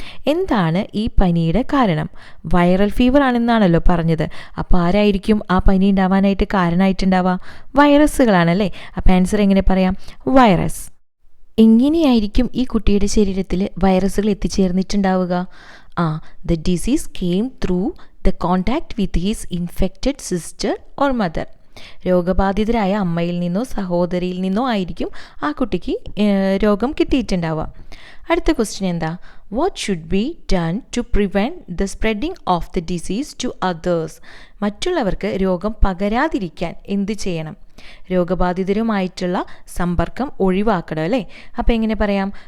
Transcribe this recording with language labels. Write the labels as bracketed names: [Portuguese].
[Malayalam] എന്താണ് ഈ പനിയുടെ കാരണം? വൈറൽ ഫീവർ ആണെന്നാണല്ലോ പറഞ്ഞത്. അപ്പോൾ ആരായിരിക്കും ആ പനി ഉണ്ടാവാനായിട്ട് കാരണമായിട്ടുണ്ടാവുക? വൈറസുകളാണല്ലേ. അപ്പോൾ ആൻസർ എങ്ങനെ പറയാം? വൈറസ്. എങ്ങനെയായിരിക്കും ഈ കുട്ടിയുടെ ശരീരത്തിൽ വൈറസുകൾ എത്തിച്ചേർന്നിട്ടുണ്ടാവുക? [English] The disease came through the contact with his infected sister or mother. [Malayalam] രോഗബാധിതരായ അമ്മയിൽ നിന്നോ സഹോദരിയിൽ നിന്നോ ആയിരിക്കും ആ കുട്ടിക്ക് രോഗം കിട്ടിയിട്ടുണ്ടാവുക. അടുത്ത ക്വസ്റ്റ്യൻ എന്താ? [English] What should be done to prevent the spreading of the disease to others? [Malayalam] മറ്റുള്ളവർക്ക് രോഗം പകരാതിരിക്കാൻ എന്ത് ചെയ്യണം? രോഗബാധിതരുമായിട്ടുള്ള സമ്പർക്കം ഒഴിവാക്കണം അല്ലേ. അപ്പോൾ എങ്ങനെ പറയാം?